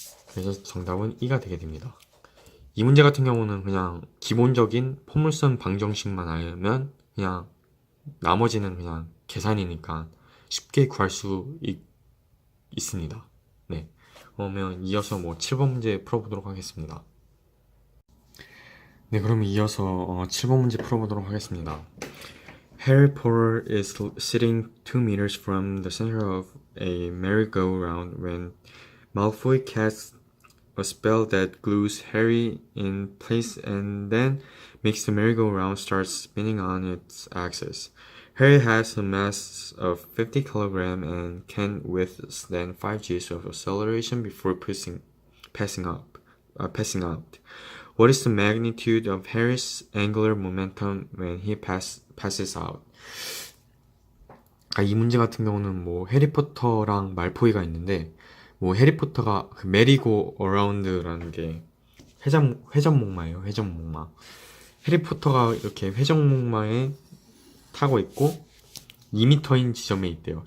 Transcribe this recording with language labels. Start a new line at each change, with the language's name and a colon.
Korean: 그래서 정답은 2가 되게 됩니다. 이 문제 같은 경우는 그냥 기본적인 포물선 방정식만 알면 그냥 나머지는 그냥 계산이니까 쉽게 구할 수 있습니다. 네. 그러면 이어서 7번 문제 풀어보도록 하겠습니다. 네, 그럼 이어서 7번 문제 풀어보도록 하겠습니다.
English: Harry Potter is sitting 2 meters from the center of a merry-go-round when Malfoy casts a spell that glues Harry in place and then makes the merry-go-round start spinning on its axis. Harry has a mass of 50 kg and can withstand 5 Gs of acceleration before passing out. What is the magnitude of Harry's angular momentum when he passes out?
Korean: 이 문제 같은 경우는 해리포터랑 말포이가 있는데 해리포터가 그 메리고 어라운드라는 게 회전목마예요. 회전목마. 해리포터가 이렇게 회전목마에 타고 있고 2m인 지점에 있대요.